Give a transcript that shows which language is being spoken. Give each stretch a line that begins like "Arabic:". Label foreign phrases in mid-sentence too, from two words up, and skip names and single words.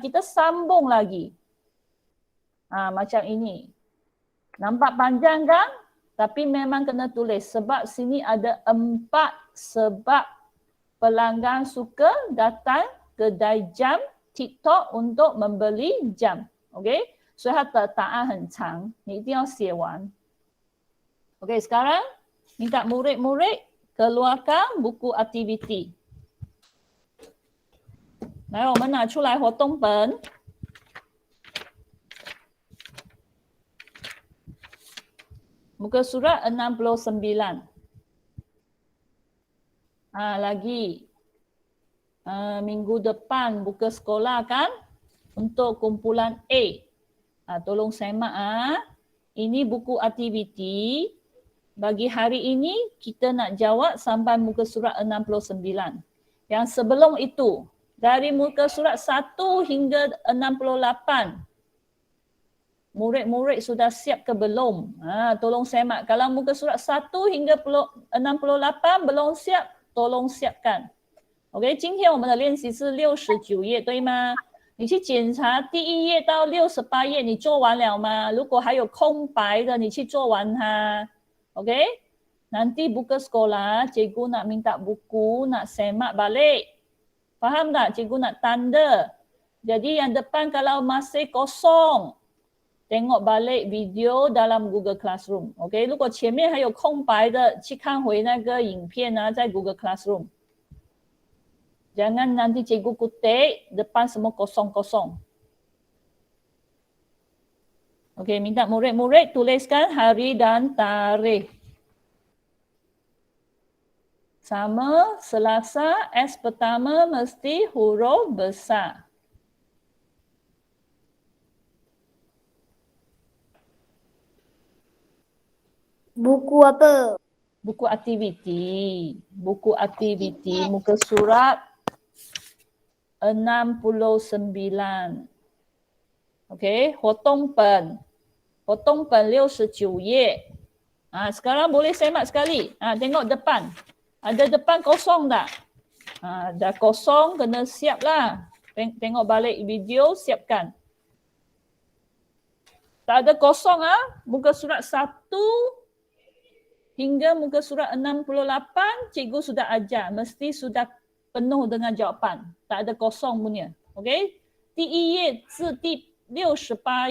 Malay: Kita sambung lagi. Macam ini. Nampak panjang kan? Tapi memang kena tulis sebab sini ada 4 sebab pelanggan suka datang kedai jam TikTok untuk membeli jam.
Chinese: OK? 所以它的答案很长，你一定要写完。
Malay: OK, sekarang minta murid-murid keluarkan buku aktiviti.
Chinese: 来，我们拿出来活动本。
Malay: Muka surat 69. Lagi. Minggu depan buka sekolah kan untuk kumpulan A. Tolong semak. Ini buku aktiviti. Bagi hari ini kita nak jawab sampai muka surat 69. Yang sebelum itu, dari muka surat 1 hingga 68. Murid-murid sudah siap ke belum? Tolong semak. Kalau muka surat 1 hingga 68 belum siap, tolong siapkan.
Chinese: OK, 今天我们的练习是69页，对吗？你去检查第1页到68页，你做完了吗？如果还有空白的，你去做完它。OK?
Malay: Nanti buka sekolah, cikgu nak minta buku, nak semak balik. Faham tak? Cikgu nak tanda. Jadi yang depan kalau masih kosong, tengok balik video dalam Google Classroom.
Chinese: OK? 如果前面还有空白的，去看回那个影片在 Google Classroom.
Malay: Jangan nanti cikgu kutip, depan semua kosong-kosong. OK, minta murid-murid tuliskan hari dan tarikh. Sama, Selasa, S pertama mesti huruf besar. Buku apa? Buku aktiviti. Buku aktiviti muka surat 69.
Chinese: OK, 活动本. 活动本69页.
Malay: Sekarang boleh semak sekali. Tengok depan. Ada depan kosong tak? Dah kosong, kena siap lah. Tengok balik video, siapkan. Tak ada kosong muka surat 1 hingga muka surat 68, cikgu sudah ajar. Mesti sudah penuh dengan jawapan. Tak ada kosong punya.
Chinese: OK? 第1页至第68